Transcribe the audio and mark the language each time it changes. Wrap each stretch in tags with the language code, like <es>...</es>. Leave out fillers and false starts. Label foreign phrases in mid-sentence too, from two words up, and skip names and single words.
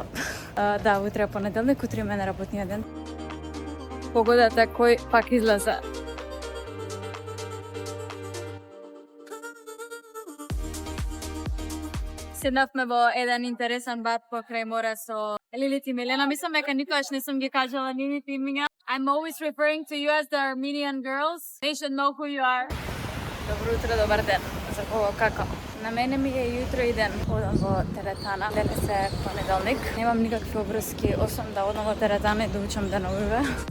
<mk>Да, утре е понеделник, утре има неработниот ден. Погодата кој пак излезе. Седнавме во еден интересен бар покрај море со Лилит и Милена. Мислам дека никогаш не сум ги кажала нивните имиња.</mk> <en>I'm always referring to you as the Armenian girls. They should know who you are.</en> <mk>Добро утро, добар ден. За кого како? На мене ми е јутро и ден. Одам во теретана. Денес е понеделник. Немам никакви обврски, освен да одам во теретана и да учам деновиве.</mk>